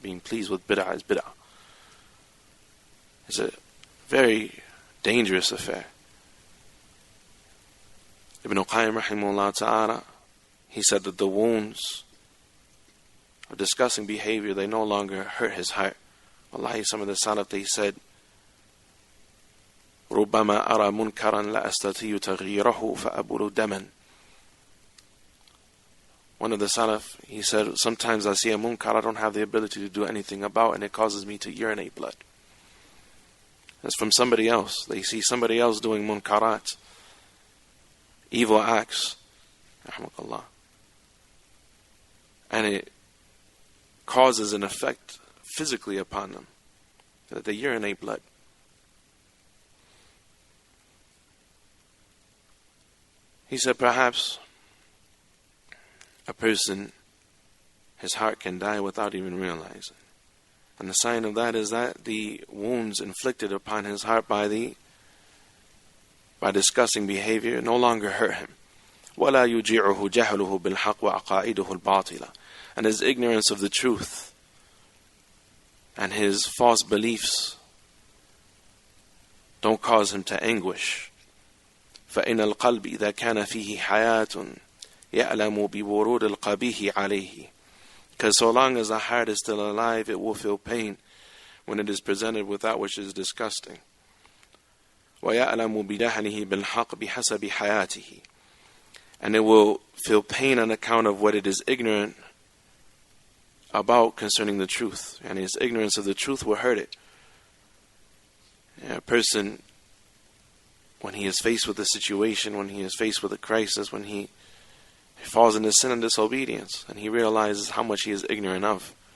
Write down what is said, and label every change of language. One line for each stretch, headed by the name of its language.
English: Being pleased with bid'ah is bid'ah. It's a very dangerous affair. Ibn Qayyim rahimahullah ta'ala, he said that the wounds of disgusting behavior, they no longer hurt his heart.
Arabic: Wallahi,
English: some of the salaf, they said,
Arabic: رُبَّمَا أَرَى مُنْكَرًا لَا أَسْتَطِيعُ تَغْيِيرَهُ فَأَبُلُ دَمًا.
English: One of the salaf, he said, sometimes I see a munkar I don't have the ability to do anything about, and it causes me to urinate blood. That's from somebody else. They see somebody else doing munkarat, evil acts, and it causes an effect physically upon them, that they urinate blood. He said perhaps a person, his heart can die without even realizing. And the sign of that is that the wounds inflicted upon his heart by disgusting behavior no longer hurt him.
Arabic: وَلَا يُجِعُهُ جَهْلُهُ بِالْحَقِّ وَعَقَائِدُهُ الْبَاطِلَةِ.
English: And his ignorance of the truth and his false beliefs don't cause him to anguish.
Arabic: فإن القلب إذا كان فيه حياة يألم بورود القبيح عليه.
English: Because so long as the heart is still alive, it will feel pain when it is presented with that which is disgusting.
Arabic: ويألم بدهنه بالحق بحسب حياته.
English: And it will feel pain on account of what it is ignorant about concerning the truth. And his ignorance of the truth will hurt it. A person when he is faced with a situation, when he is faced with a crisis, when he falls into sin and disobedience, and he realizes how much he is ignorant of.